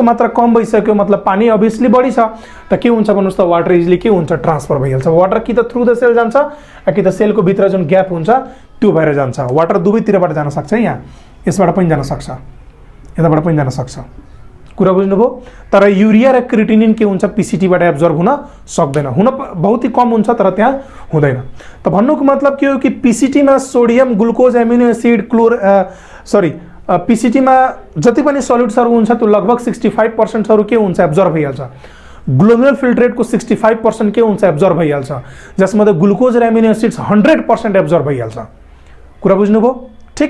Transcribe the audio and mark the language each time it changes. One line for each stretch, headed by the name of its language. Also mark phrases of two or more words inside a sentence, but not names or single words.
Nepali: मात्रा कम भइसक्यो मतलब पानी अभियसली बढी छ त के हुन्छ भन्नुस् त
English: water easily
Nepali: के हुन्छ ट्रान्सफर भइहाल्छ वाटर कि त
English: through the cell
Nepali: जान्छ कि त सेलको भित्र जुन ग्याप हुन्छ त्यो भएर जान्छ वाटर दुवैतिरबाट जान सक्छ यहाँ यसबाट पनि जान सक्छ यताबाट पनि जान सक्छ कुरा बुझ्नुभयो तर युरिया र क्रिएटिनिन के हुन्छ पीसीटीबाट एब्जर्ब हुन सक्दैन हुन
Hindi: बहुत ही कम
Nepali: हुन्छ तर त्यहाँ हुँदैन त भन्नुको मतलब के हो कि पीसीटीमा
English: sodium glucose amino acid
Nepali: पीसीटीमा जति पनि सल्युट्सहरु हुन्छ त्यो लगभग 65% के हुन्छ एब्जर्ब भइहाल्छ
English: glomerular filtrate
Nepali: 65% के हुन्छ एब्जर्ब भइहाल्छ जसमध्ये ग्लुकोज र
English: amino acids
Nepali: 100% एब्जर्ब भइहाल्छ कुरा बुझ्नुभयो ठीक